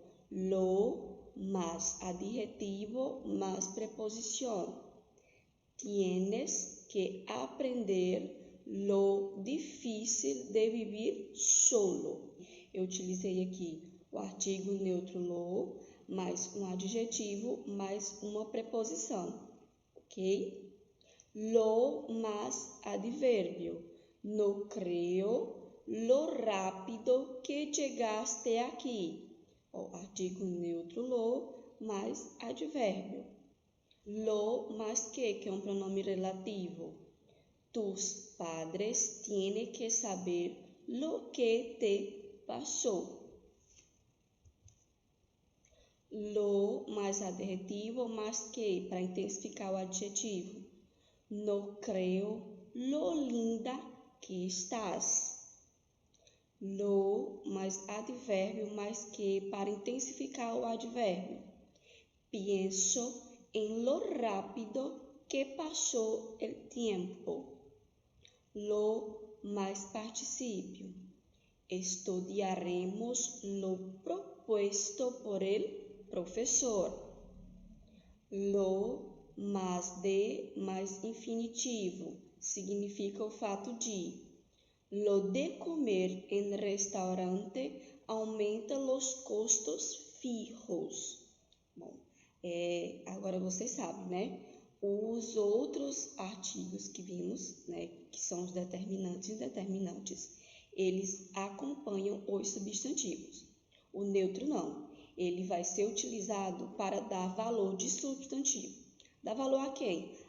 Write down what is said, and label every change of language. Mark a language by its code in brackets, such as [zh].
[es] Lo más adjetivo más preposición. Tienes que aprender lo difícil de vivir solo. [pt] Eu utilizei aqui o artigo neutro lo, mais um adjetivo, mais uma preposição, ok? [es] Lo más advérbio. No creo lo rápido que llegaste aquí. [pt] Artigo neutro lo mais advérbio. [es] Lo más que [pt] é um pronome relativo. [es] Tus padres tienen que saber lo que te pasó. [pt] Lo mais adjetivo, más que, para intensificar o adjetivo. [es] No creo lo linda que estás. [pt] Lo mais advérbio, mais que, para intensificar o advérbio. [es] Pienso en lo rápido que pasó el tiempo. Lo mais participio. Estudiaremos lo propuesto por el professor. [pt] Lo mais de mais infinitivo significa o fato de. [es] Lo de comer en restaurante aumenta los custos fijos. [pt] Bom, agora vocês sabem, né? Os outros artigos que vimos, né, que são os determinantes e indeterminantes, eles acompanham os substantivos. O neutro não. Ele vai ser utilizado para dar valor de substantivo. Dá valor a quem?